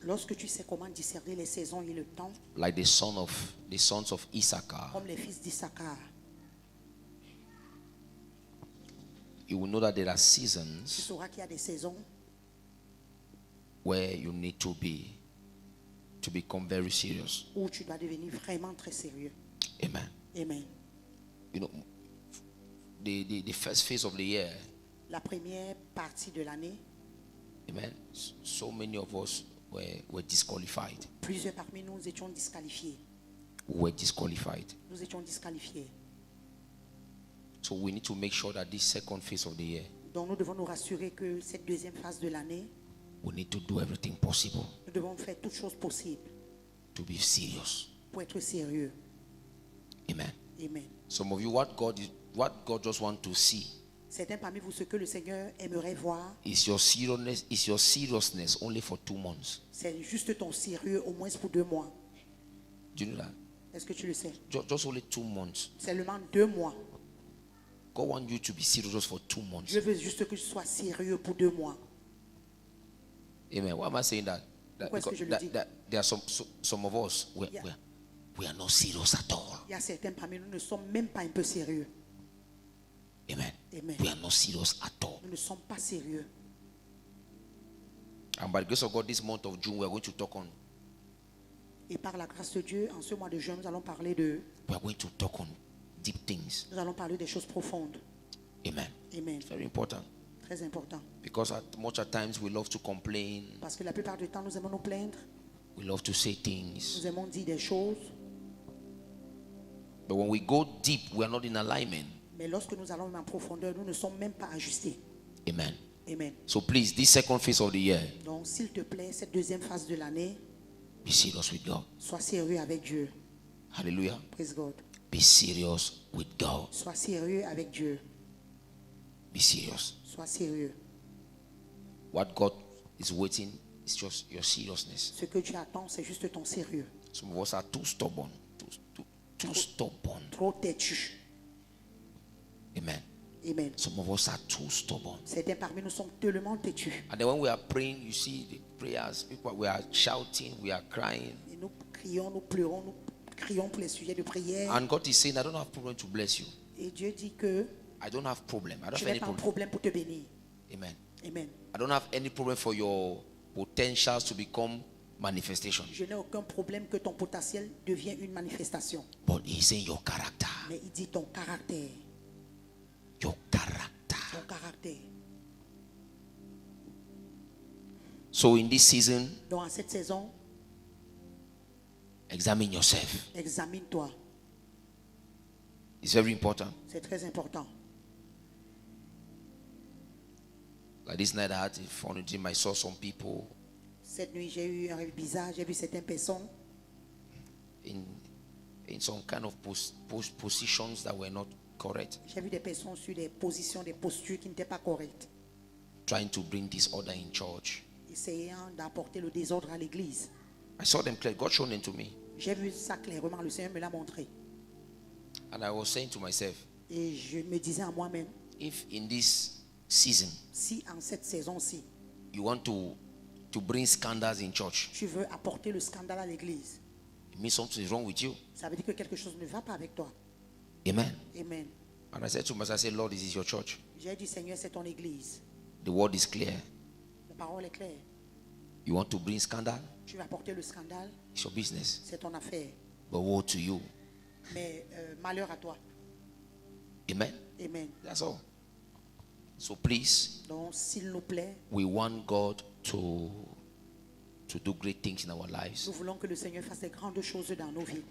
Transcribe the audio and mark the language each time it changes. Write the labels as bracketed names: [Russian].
[French] Lorsque tu sais comment discerner les saisons et le temps, [English] like the sons of Issachar, [French] comme les fils d'Issachar, [English] you will know that there are [French] tu [English] seasons [French] sauras qu'il y a des saisons [English] where you need to become very serious. [French] où tu dois devenir vraiment très sérieux. [English] Amen. [French] Amen. [English] You know, the first phase of the year, [French] La première partie de l'année, [English] amen, so many of us were disqualified. [French] plusieurs parmi nous étions disqualifiés. [English] We were disqualified. [French] Nous étions disqualifiés. [English] So we need to make sure that this second phase of the year, [French] Donc nous devons nous rassurer que cette deuxième phase de l'année, [English] we need to do everything possible [French] nous devons faire toutes choses possibles [English] to be serious. [French] pour être sérieux. [English] Amen. [French] Amen. [English] Some of you, what God just want to see [French] Certains parmi vous, ce que le Seigneur aimerait voir, [English] is your seriousness only for 2 months. [French] c'est juste ton sérieux au moins pour 2 mois. [English] Do you know that? [French] Est-ce que tu le sais? [English] Just only 2 months. [French] Seulement 2 mois. [English] God wants you to be serious for 2 months. [French] Je veux juste que tu sois sérieux pour 2 mois. [English] Amen. Why am I saying that? [French] Pourquoi est-ce que je le dis? [English] There are some of us we are not serious at all. [French] Il y a certains parmi nous ne sommes même pas un peu sérieux. [English] Amen. [French] Amen. [English] We are not serious at all. [French] Nous ne sommes pas sérieux. [English] And by the grace of God, this month of June, we are going to talk on. [French] Et par la grâce de Dieu, en ce mois de juin, nous allons parler de, [English] We are going to talk on deep things. [French] nous allons parler des choses profondes. [English] Amen. [French] Amen. [English] It's very important [French] Très important. [English] because at times we love to complain. [French] Parce que la plupart du temps, nous aimons nous plaindre. [English] We love to say things. [French] Nous aimons dire des choses. [English] But when we go deep, we are not in alignment. [French] Mais lorsque nous allons en profondeur, nous ne sommes même pas ajustés. [English] Amen. [French] Amen. [English] So please, this second phase of the year, [French] Donc, s'il te plaît, cette deuxième phase de l'année, [English] be serious with God. [French] sois sérieux avec Dieu. [English] Hallelujah. Praise God. Be serious with God. [French] Sois sérieux avec Dieu. [English] Be serious. [French] Sois sérieux. [English] What God is waiting is just your seriousness. [French] Ce que tu attends, c'est juste ton sérieux. [English] Some of us are too stubborn. Too stubborn. [French] Trop têtu. [English] Amen. [French] Amen. [English] Some of us are too stubborn. [French] Certains parmi nous sont tellement têtus. [English] And then when we are praying, you see the prayers, people, we are shouting, we are crying. [French] Et nous crions, nous pleurons, nous crions pour les sujets de prière. [English] And God is saying, I don't have problem to bless you. [French] Et Dieu dit que [English] I don't have problem. I don't [French] je [English] have [French] n'ai [English] any [French] pas un [English] problem. [French] problème pour te bénir. [English] Amen. [French] Amen. [English] I don't have any problem for your potentials to become manifestation. [French] Je n'ai aucun problème que ton potentiel devienne une manifestation. [English] But he's saying your character. [French] Mais il dit ton caractère. [English] Your character. [French] Ton caractère. [English] So in this season, [French] Donc en cette saison, [English] examine yourself. [French] examine-toi. [English] It's very important. [French] C'est très important. [English] Like this night I had a fun dream. I saw some people [French] Cette nuit, j'ai eu un rêve bizarre. J'ai vu certaines personnes in some kind of positions that were not correct, J'ai vu des personnes sur des positions, des postures qui n'étaient pas correctes, [English] trying to bring disorder in church. [French] essayant d'apporter le désordre à l'église. [English] I saw them clear. God showed them to me. [French] J'ai vu ça clairement, le Seigneur me l'a montré. [English] And I was saying to myself, [French] Et je me disais à moi-même, [English] if in this season [French] si en cette saison-ci, [English] you want to bring scandals in church, [French] tu veux apporter le scandale à l'église, [English] it means something is wrong with you. [French] ça veut dire que quelque chose ne va pas avec toi. [English] Amen. [French] Amen. [English] And I said to myself, I said, Lord, this is your church. [French] J'ai dit, Seigneur, c'est ton église. [English] The word is clear. [French] La parole est claire. [English] You want to bring scandal? [French] Tu vas porter le scandale, [English] It's your business. [French] c'est ton affaire. [English] But woe to you. [French] Mais malheur à toi. [English] Amen. [French] Amen. [English] That's all. So please, [French] Donc, s'il nous plaît, [English] we want God to do great things in our lives. [French] nous voulons que le Seigneur fasse des grandes choses dans nos vies.